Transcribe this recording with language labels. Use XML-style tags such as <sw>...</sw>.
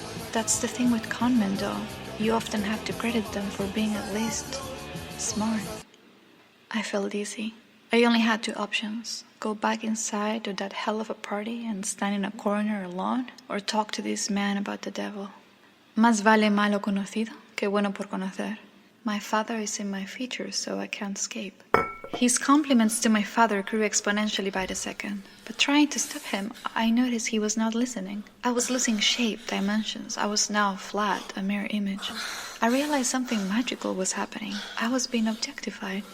<en>That's the thing with conmen, though. You often have to credit them for being at least smart. I felt dizzy. I only had two options. Go back inside to that hell of a party and stand in a corner alone, or talk to this man about the devil.</en> <es>Más vale malo conocido que bueno por conocer.</es> <en>My father is in my features, so I can't escape. His compliments to my father grew exponentially by the second, but trying to stop him, I noticed he was not listening. I was losing shape, dimensions. I was now flat, a mere image. I realized something magical was happening. I was being objectified.</en>